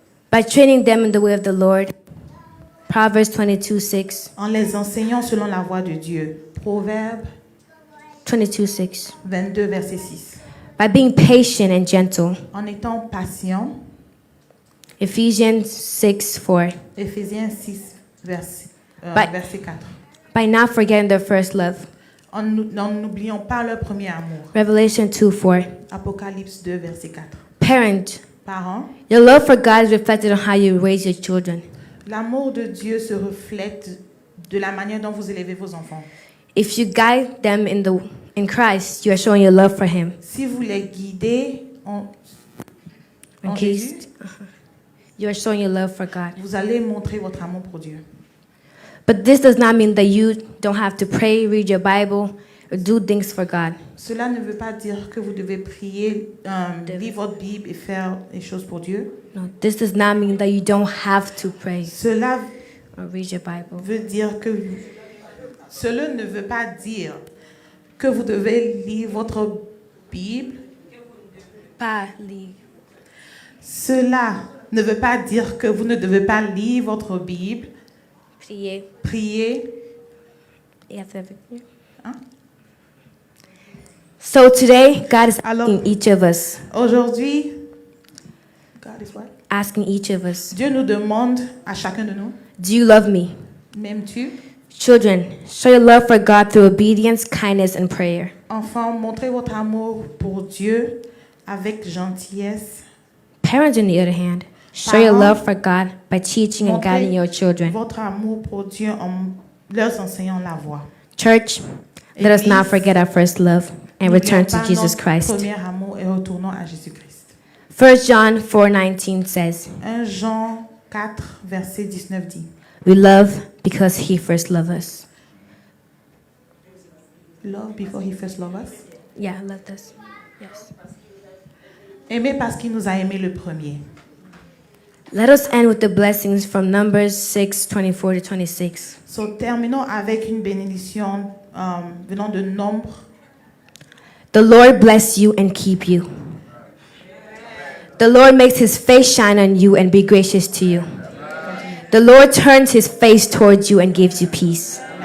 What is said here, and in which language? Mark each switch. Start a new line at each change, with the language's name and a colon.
English: By training them in the way of the Lord. Proverbs 22:6.
French: En les enseignant selon la voie de Dieu. Proverbe 22:6. 22, verset 6.
English: By being patient and gentle.
French: En étant patient.
English: Ephesians 6:4.
French: Éphésiens 6, verset 4.
English: By not forgetting their first love.
French: En n'oubliant pas leur premier amour.
English: Revelation 2:4.
French: Apocalypse 2, verset 4.
English: Parent,
French: Parents,
English: your love for God is reflected on how you raise your children.
French: l'amour de Dieu se reflète de la manière dont vous élevez vos enfants.
English: If you guide them in Christ, you are showing your love for Him.
French: Si vous les guidez en Jésus,
English: You are showing your love for God.
French: vous allez montrer votre amour pour Dieu.
English: But this does not mean that you don't have to pray, read your Bible, or do things for God.
French: Cela ne veut pas dire que vous devez prier, lire votre Bible et faire des choses pour Dieu.
English: No, this does not mean that you don't have to pray
French: Cela
English: or read your Bible.
French: veut dire que cela ne veut pas dire que vous devez lire votre Bible. Pas lire. Cela ne veut pas dire que vous ne devez pas lire votre Bible, Prier. prier.
English: You have to have it.
French: Hein?
English: So today, God is
French: Alors-
English: asking each of us,
French: Aujourd'hui,
English: God is what? asking each of us,
French: Dieu nous demande à chacun de nous,
English: do you love me?
French: m'aimes-tu?
English: Children, show your love for God through obedience, kindness, and prayer.
French: Enfants, montrez votre amour pour Dieu avec gentillesse.
English: Parents, on the other hand, show your
French: Parents,
English: love for God by teaching and
French: montrez
English: guiding your children.
French: votre amour pour Dieu en leur enseignant la voie.
English: Church, let us not
French: Église,
English: forget our first love and return to
French: n'oublions pas
English: Jesus
French: notre
English: Christ.
French: premier amour et retournons à Jésus-Christ.
English: 1 John 4:19 says,
French: 1 Jean 4, verset 19 dit,
English: we love because He first loved us. Love before he first loved us. Yeah, loved us. Yes.
French: Aimer parce qu'il nous a aimés le premier.
English: Let us end with the blessings from Numbers 6:24 to 26.
French: So, terminons avec une bénédiction venant de Nombre.
English: The Lord bless you and keep you. The Lord makes His face shine on you and be gracious to you. The Lord turns His face towards you and gives you peace.